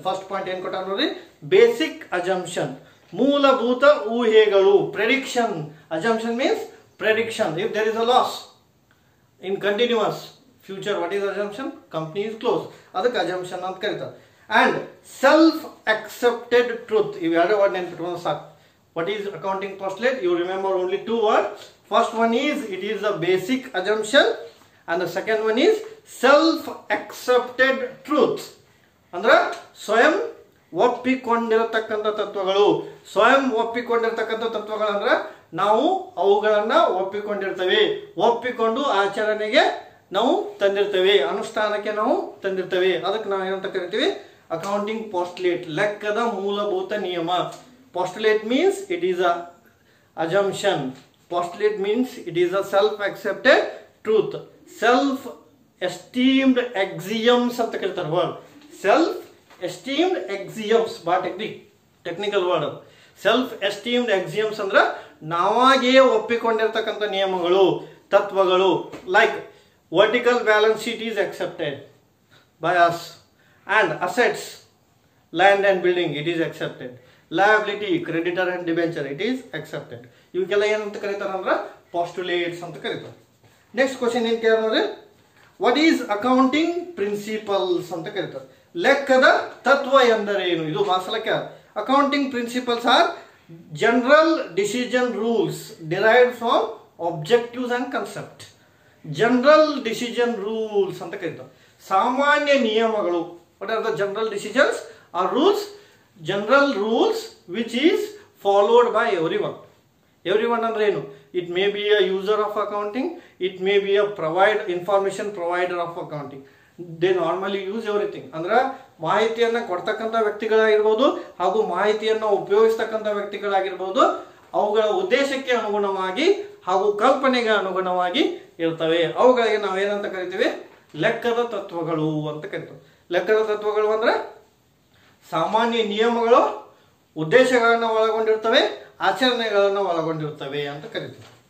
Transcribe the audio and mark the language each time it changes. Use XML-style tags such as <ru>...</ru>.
<kn>First point ಏನ್ ಕೊಟ್ಟ ನೋಡ್ರಿ, ಬೇಸಿಕ್ ಅಜಂಪ್ಷನ್, ಮೂಲಭೂತ ಊಹೆಗಳು.</kn> <en>Prediction, assumption means prediction. If there is a loss in continues future, what is assumption, company is close,</en> <kn>ಅದಕ್ಕೆ assumption ಅಂತ ಕರೀತಾರೆ.</kn> <en>and self accepted truth,</en> <kn>ಇವೆರಡು ವರ್ಡ್ ನೆನ್ಪಿಟ್ಕೊಂಡು ಸಾಕು.</kn> <en>What is accounting postulate? You remember only two words. First one is it is a basic assumption, and the second one is self-accepted truth.</en> <kn>ಅಂದ್ರೆ ಸ್ವಯಂ ಒಪ್ಪಿಕೊಂಡಿರತಕ್ಕಂಥ ತತ್ವಗಳು. ಸ್ವಯಂ ಒಪ್ಪಿಕೊಂಡಿರತಕ್ಕಂಥ ತತ್ವಗಳು ಅಂದ್ರೆ ನಾವು ಅವುಗಳನ್ನ ಒಪ್ಪಿಕೊಂಡಿರ್ತೇವೆ, ಒಪ್ಪಿಕೊಂಡು ಆಚರಣೆಗೆ ನಾವು ತಂದಿರ್ತೇವೆ, ಅನುಷ್ಠಾನಕ್ಕೆ ನಾವು ತಂದಿರ್ತೇವೆ. ಅದಕ್ಕೆ ನಾವು ಏನಂತ ಕರಿತೀವಿ, ಅಕೌಂಟಿಂಗ್ ಪಾಸ್ಟುಲೇಟ್, ಲೆಕ್ಕದ ಮೂಲಭೂತ ನಿಯಮ.</kn> <en>Postulate means it is a assumption. Postulate means it is a self-accepted truth.</en> <kn>Self-esteemed axioms ಅಂತ ಕರೀತಾರೆ ವರ್ಡ್. Self-esteemed axioms ಬಹಳ ಟೆಕ್ನಿಕಲ್ ವರ್ಡ್. Self-esteemed axioms ಅಂದ್ರೆ ನಾವಾಗೇ ಒಪ್ಪಿಕೊಂಡಿರ್ತಕ್ಕಂಥ ನಿಯಮಗಳು, ತತ್ವಗಳು.</kn> <en>Like vertical balance sheet is accepted by us, and assets, land and building, it is accepted. Liability, creditor and debenture, it is accepted.</en> <kn>ಇವಕ್ಕೆಲ್ಲ ಏನಂತ ಕರೀತಾರೆ ಅಂದ್ರೆ ಪಾಸ್ಟುಲೇಟ್ಸ್ ಅಂತ ಕರೀತಾರೆ. ನೆಕ್ಸ್ಟ್ ಕ್ವಶನ್ ಏನ್ ಕೇಳಿದ್ರೆ,</kn> <en>what is accounting principles</en> <kn>ಅಂತ ಕರೀತಾರೆ. ಲೆಕ್ಕದ ತತ್ವ ಎಂದರೇನು? ಇದು ಮಾಸಲಕ್ಕೆ.</kn> <en>Accounting principles are general decision rules derived from objectives and concept.</en> <kn>General decision rules ಅಂತ ಕರೀತಾರೆ. ಸಾಮಾನ್ಯ ನಿಯಮಗಳು.</kn> <en>What are the general decisions or rules? General rules which is followed by everyone.</en> <kn>Everyone ಅಂದ್ರೆ ಏನು?</kn> <en>It may be a user of accounting, it may be a information provider of accounting. They normally use everything.</en> <kn>ಅಂದ್ರೆ ಮಾಹಿತಿಯನ್ನ ಕೊಡ್ತಕ್ಕಂಥ ವ್ಯಕ್ತಿಗಳಾಗಿರ್ಬೋದು ಹಾಗೂ ಮಾಹಿತಿಯನ್ನು ಉಪಯೋಗಿಸ್ತಕ್ಕಂಥ ವ್ಯಕ್ತಿಗಳಾಗಿರ್ಬೋದು, ಅವುಗಳ ಉದ್ದೇಶಕ್ಕೆ ಅನುಗುಣವಾಗಿ ಹಾಗೂ ಕಲ್ಪನೆಗೆ ಅನುಗುಣವಾಗಿ ಇರ್ತವೆ. ಅವುಗಳಿಗೆ ನಾವೇನಂತ ಕರಿತೀವಿ, ಲೆಕ್ಕದ ತತ್ವಗಳು ಅಂತ ಕರಿತೀವಿ. ಲೆಕ್ಕದ ತತ್ವಗಳು ಅಂದ್ರೆ ಸಾಮಾನ್ಯ ನಿಯಮಗಳು ಉದ್ದೇಶಗಳನ್ನು ಒಳಗೊಂಡಿರ್ತವೆ, ಆಚರಣೆಗಳನ್ನು ಒಳಗೊಂಡಿರ್ತವೆ ಅಂತ ಕರಿತೀವಿ.</kn>